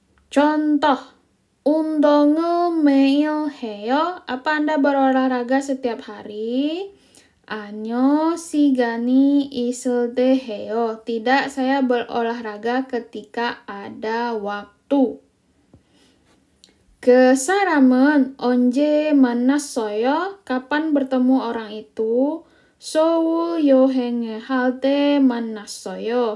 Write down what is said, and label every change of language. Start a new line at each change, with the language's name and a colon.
Korean: Contoh, undong을 매일 해요.
Indonesian: Apa Anda berolahraga setiap hari?
Korean: 아니요, 시간이 있을 때 해요.
Indonesian: Tidak, saya berolahraga ketika ada waktu.
Korean: 그 사람은 언제 만났어요?
Indonesian: Kapan bertemu orang itu?
Korean: 서울 여행을 할 때 만났어요.